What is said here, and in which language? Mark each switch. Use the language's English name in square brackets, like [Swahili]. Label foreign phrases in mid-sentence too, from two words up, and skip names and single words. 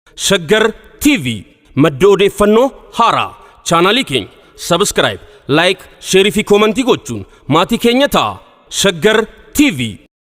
[Oromo] ሸገር ቲቪ madda odeeffannoo haaraa chaanalii keenya [English] subscribe like share [Oromo] fi comment gochuun maatii keenya ta'a ሸገር ቲቪ